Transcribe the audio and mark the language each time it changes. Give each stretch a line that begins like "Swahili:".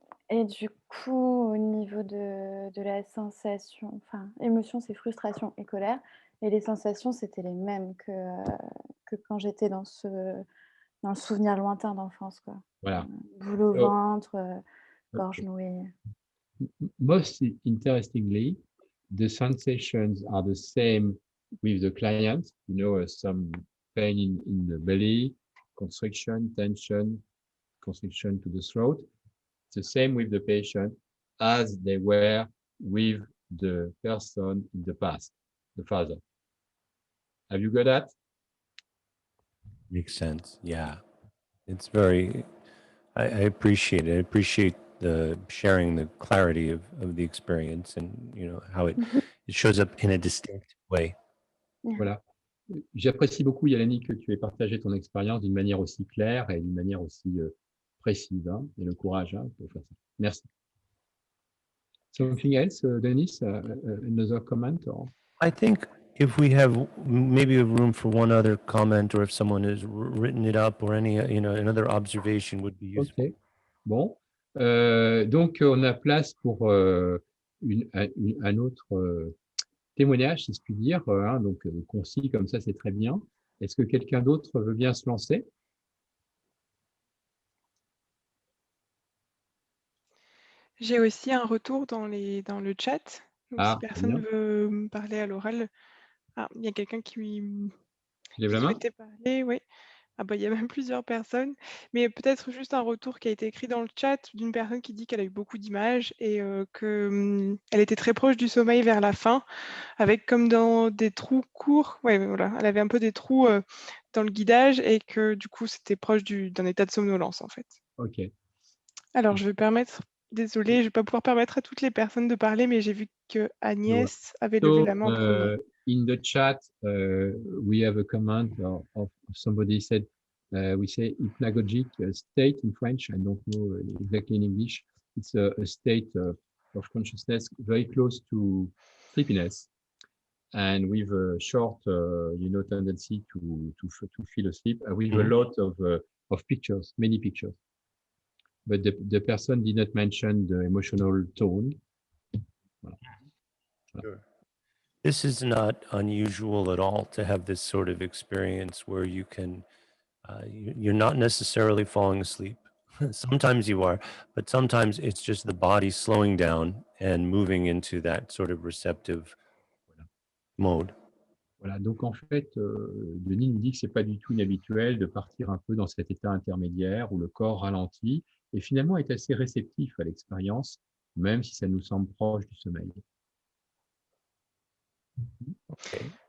French: Et du coup, au niveau de la sensation, enfin, émotion, c'est frustration et colère, et les sensations, c'était les mêmes que quand j'étais dans le souvenir lointain d'enfance, quoi. Voilà. Boule au
English: So,
French: ventre, gorge nouée.
English: most interestingly, the sensations are the same with the client, you know, some pain in the belly, constriction, tension, constriction to the throat. It's the same with the patient as they were with the person in the past, the father. Have you got that? Makes sense. Yeah. It's very, I appreciate it. I appreciate the sharing the clarity of the experience and, how it shows up in a distinct way.
French: Voilà. J'apprécie beaucoup, Yalani, que tu aies partagé ton expérience d'une manière aussi claire et d'une manière aussi précise, hein, et le courage, hein, pour faire ça.
English: Merci. Something else, Dennis? Another comment? Or? I think if we have maybe a room for one other comment, or if someone has written it up, or any, another observation would be useful.
French: Ok. Bon. Donc, on a place pour un autre témoignage, si je puis dire, hein, donc concis comme ça, c'est très bien. Est-ce que quelqu'un d'autre veut bien se lancer? J'ai aussi un retour dans le chat. Donc, si Ah, très personne bien. veut me parler à l'oral. Ah, il y a quelqu'un qui Lève la main. souhaitait parler, oui. Ah bah, il y a même plusieurs personnes, mais peut-être juste un retour qui a été écrit dans le chat d'une personne qui dit qu'elle a eu beaucoup d'images et elle était très proche du sommeil vers la fin, avec comme dans des trous courts. Ouais, voilà, elle avait un peu des trous dans le guidage et que du coup, c'était proche d'un état de somnolence en fait. Ok. Alors, je vais permettre, désolée, je ne vais pas pouvoir permettre à toutes les personnes de parler, mais j'ai vu que Agnès avait levé la main en premier.
English: In the chat, we have a comment of somebody said, we say hypnagogic state in French. I don't know exactly in English. It's a state of consciousness very close to sleepiness, and with a short, tendency to feel asleep, with a lot of pictures, many pictures. But the person did not mention the emotional tone.
French: Voilà.
English: Sure. This is not unusual at all to have this sort of experience where you can, you're not necessarily falling asleep. Sometimes you are, but sometimes it's just the body slowing down and moving into that sort of receptive mode.
French: Voilà, donc en fait, Denis nous dit que c'est pas du tout inhabituel de partir un peu dans cet état intermédiaire où le corps ralentit et finalement est assez réceptif à l'expérience, même si ça nous semble proche du sommeil.
English: Okay.